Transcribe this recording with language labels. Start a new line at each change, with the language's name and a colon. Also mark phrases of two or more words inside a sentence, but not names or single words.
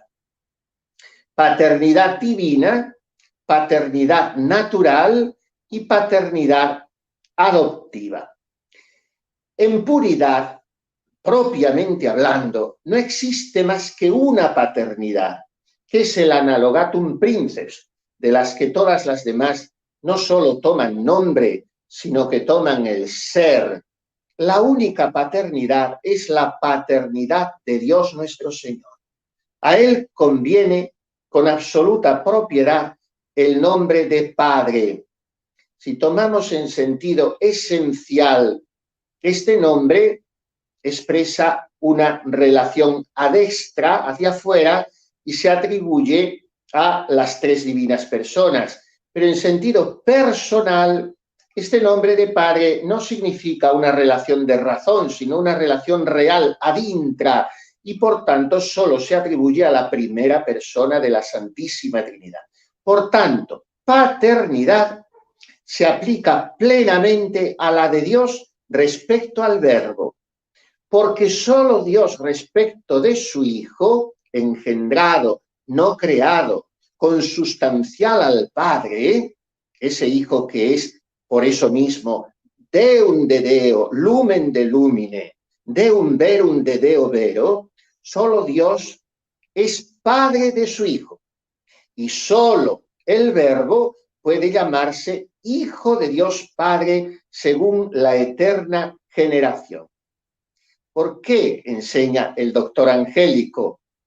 Spanish: Paternidad divina, paternidad natural y paternidad adoptiva. En puridad, propiamente hablando, no existe más que una paternidad, que es el
Latin: analogatum princeps,
Spanish: de las que todas las demás no solo toman nombre, sino que toman el ser. La única paternidad es la paternidad de Dios nuestro Señor. A Él conviene con absoluta propiedad el nombre de Padre. Si tomamos en sentido esencial, este nombre expresa una relación adextra, hacia afuera, y se atribuye a las 3 divinas personas, pero en sentido personal, este nombre de Padre no significa una relación de razón, sino una relación real,
Latin: ad intra,
Spanish: y por tanto solo se atribuye a la primera persona de la Santísima Trinidad. Por tanto, paternidad se aplica plenamente a la de Dios respecto al Verbo, porque solo Dios respecto de su Hijo, engendrado, no creado, consustancial al Padre, ese Hijo que es por eso mismo
Latin: Deum de Deo, lumen de lumine, Deum verum de Deo vero,
Spanish: solo Dios es Padre de su Hijo. Y solo el Verbo puede llamarse Hijo de Dios Padre según la eterna generación. ¿Por qué enseña el doctor Angélico?